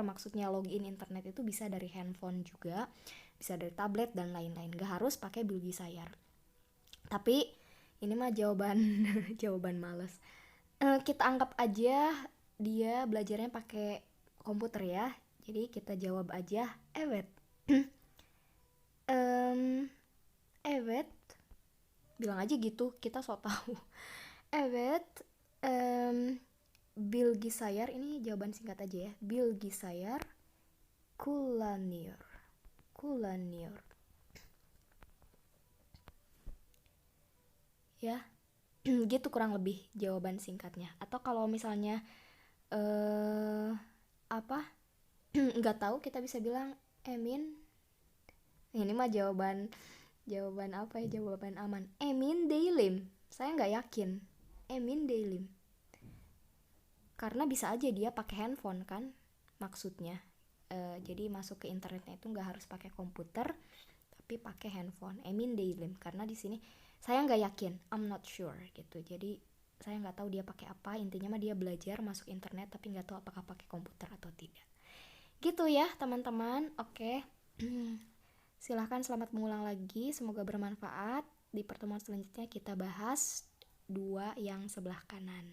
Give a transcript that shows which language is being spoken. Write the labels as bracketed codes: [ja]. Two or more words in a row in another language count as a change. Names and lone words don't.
[id] Maksudnya login internet itu bisa dari handphone juga, bisa dari tablet dan lain-lain. Nggak harus pakai bilgisayar. Tapi ini mah jawaban jawaban males. Kita anggap aja dia belajarnya pakai komputer ya. Jadi kita jawab aja evet. Em, evet. Bilang aja gitu, kita so tahu. Evet. em, Bilgisayar ini jawaban singkat aja ya. [tr] Bilgisayar kullanıyor. Kullanıyor. [id] Ya, gitu kurang lebih jawaban singkatnya. Atau kalau misalnya eh apa? Nggak tahu, kita bisa bilang Emin. Ini mah jawaban jawaban apa ya, jawaban aman. [tr] Emin Deylim. [id] Saya nggak yakin. [tr] Emin Deylim. [id] Karena bisa aja dia pakai handphone kan, maksudnya. Jadi masuk ke internetnya itu nggak harus pakai komputer, tapi pakai handphone. [tr] Emin Deylim. [id] Karena di sini saya nggak yakin. [en] I'm not sure gitu. [id] Jadi saya nggak tahu dia pakai apa. Intinya mah dia belajar masuk internet, tapi nggak tahu apakah pakai komputer atau tidak. Gitu ya teman-teman. Oke. Silahkan selamat mengulang lagi, semoga bermanfaat. Di pertemuan selanjutnya kita bahas dua yang sebelah kanan.